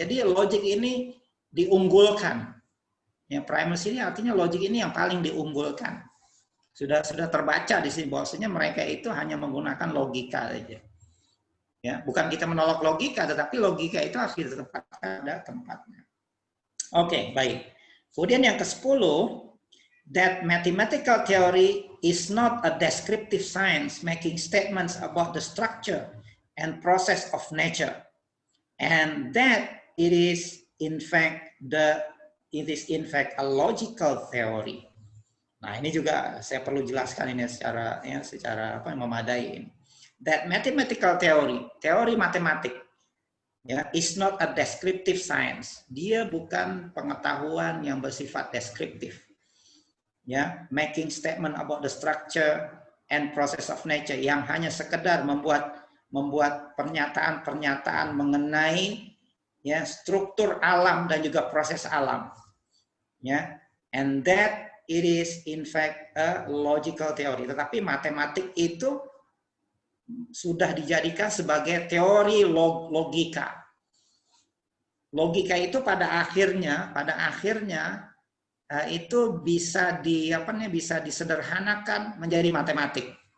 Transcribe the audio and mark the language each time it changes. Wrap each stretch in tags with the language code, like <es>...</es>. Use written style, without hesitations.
<id>Jadi logik ini diunggulkan. Ya, primacy ini artinya logik ini yang paling diunggulkan. Sudah terbaca di sini bahwasanya mereka itu hanya menggunakan logika saja. Ya, bukan kita menolak logika, tetapi logika itu harus ditempatkan pada tempatnya. Oke, baik. Kemudian yang ke-10,</id> <en>that mathematical theory is not a descriptive science making statements about the structure and process of nature, and that it is in fact a logical theory.</en> <id>Nah, ini juga saya perlu jelaskan ini secara memadai.</id> <en>That mathematical theory,</en> <id>teori matematik,</id> <en>ya, is not a descriptive science.</en> <id>Dia bukan pengetahuan yang bersifat deskriptif. Ya,</id> <en>making statement about the structure and process of nature,</en> <id>yang hanya sekedar membuat pernyataan-pernyataan mengenai ya struktur alam dan juga proses alam.</id> <en>Ya, and that it is in fact a logical theory.</en> <id>Tetapi matematik itu sudah dijadikan sebagai teori logika. Logika itu pada akhirnya itu bisa disederhanakan menjadi matematik.</id>